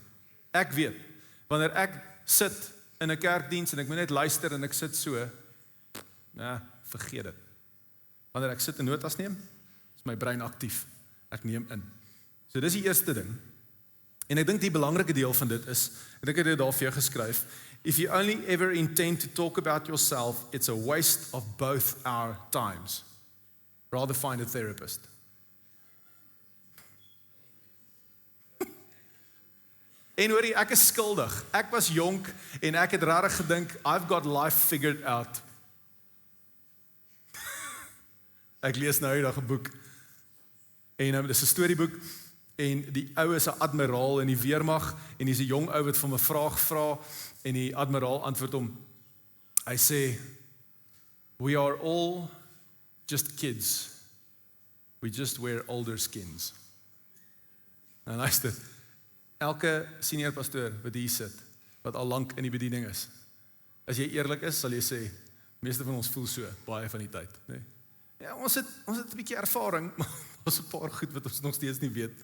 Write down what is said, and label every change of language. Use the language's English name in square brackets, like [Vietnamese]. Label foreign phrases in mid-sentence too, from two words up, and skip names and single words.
[Afrikaans] Ek weet, wanneer ek sit in 'n kerkdiens en ek moet net luister en ek sit so, vergeet dit. Wanneer ek sit en notas neem, is my brein aktief. Ek neem in. So dis die eerste ding. En ek dink die belangrike deel van dit is, ek het dit daar vir jou geskryf, [English] if you only ever intend to talk about yourself, it's a waste of both our times. Rather find a therapist. [Afrikaans] En hoorie, ek is skuldig. Ek was jonk en ek het regtig gedink, [English] I've got life figured out. [Afrikaans] Ek lees nou eendag 'n boek. En dis 'n storieboek. En die ou is 'n admiraal in die weermag en hy's 'n jong ou wat vir 'n vraag vra en die admiraal antwoord hom. Hy sê, [English] we are all just kids. We just wear older skins. [Afrikaans] En luister, elke senior pastoor wat hier sit, wat al lank in die bediening is, as jy eerlik is, sal jy sê, meeste van ons voel so, baie van die tyd. Nee? Ja, ons het 'n bietjie ervaring, maar ons 'n paar goed wat ons nog steeds nie weet.